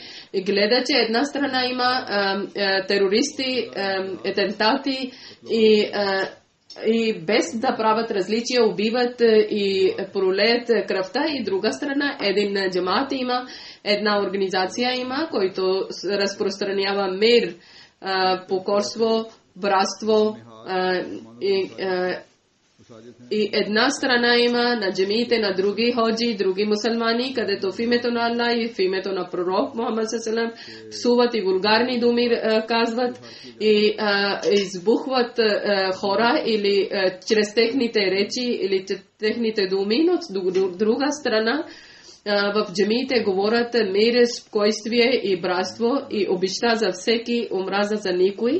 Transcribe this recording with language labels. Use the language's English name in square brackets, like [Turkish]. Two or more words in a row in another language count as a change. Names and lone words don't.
[Bulgarian] И гледа, че една страна има терористи, атентати и без да правят различия убиват и пролеят кръвта, и друга страна един джамат има, една организация има, който разпространява мир, покорство, братство, и една страна има на джамиите на други ходжи, други мусулмани, където в името на Аллах и в името на пророк Мухаммад саллаллаху псуват и вулгарни думи казват и избухват хора или чрез техните речи или техните думи, но от друга страна в джамиите говорят мир, спокойствие и братство и обичта за всеки, омраза за никой.